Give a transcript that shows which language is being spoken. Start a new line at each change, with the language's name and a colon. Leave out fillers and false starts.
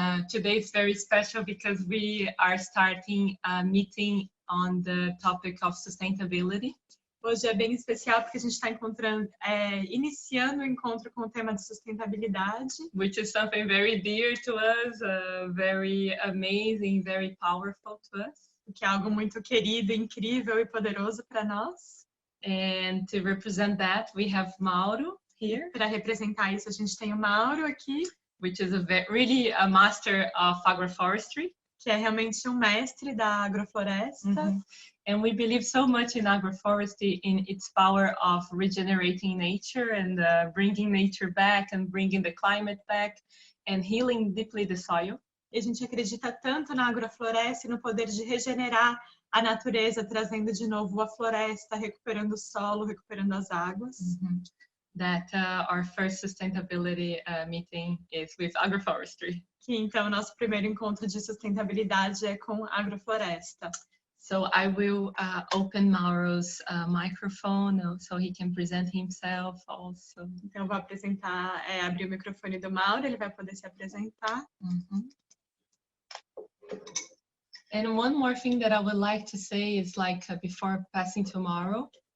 English: Today is very special because we are starting a meeting on the topic of sustainability.
Portuguese: Hoje é bem especial porque a gente está iniciando o encontro com o tema de sustentabilidade.
English: Which is something very dear to us, very amazing, very powerful to us.
Portuguese: Que é algo muito querido, incrível e poderoso para nós.
English: And to represent that, we have Mauro here.
Portuguese: Para representar isso, a gente tem o Mauro aqui.
English: Which is really a master of agroforestry.
Portuguese: Que é realmente um mestre da agrofloresta. Mm-hmm.
English: And we believe so much in agroforestry, in its power of regenerating nature and bringing nature back and bringing the climate back and healing deeply the soil.
Portuguese: E a gente acredita tanto na agrofloresta e no poder de regenerar a natureza, trazendo de novo a floresta, recuperando o solo, recuperando as águas. Mm-hmm.
English: That our first sustainability meeting is with agroforestry.
Portuguese: Que então nosso primeiro encontro de sustentabilidade é com agrofloresta.
English: So I will open Mauro's microphone so he can present himself also.
Portuguese: Então eu vou abrir o microfone do Mauro, ele vai poder se apresentar. Mm-hmm.
English: And one more thing that I would like to say is before passing to Mauro.